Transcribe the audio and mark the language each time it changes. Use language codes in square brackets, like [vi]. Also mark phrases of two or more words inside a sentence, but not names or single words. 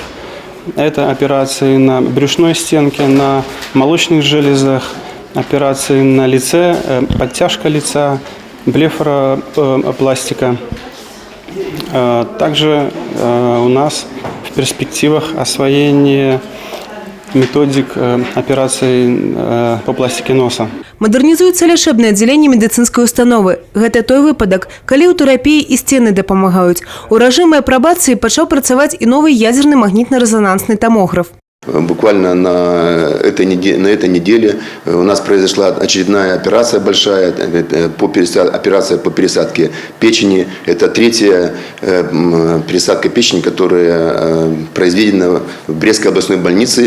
[ru] Это операции на брюшной стенке, на молочных железах, операции на лице, подтяжка лица, блефаропластика. Также у нас в перспективах освоение методик операций по пластике носа. [be] Модернизуется лячэбнае аддзяленне медицинской установы. Это той выпадок, калі ў тэрапіі і сцены дапамагаюць. У рэжыме апрабацыі пачаў працаваць і [ru] новый ядерный магнитно-резонансный томограф. Буквально на этой неделе у нас произошла очередная операция большая, операция по пересадке печени. Это 3-я пересадка печени, которая произведена в Брестской областной больнице.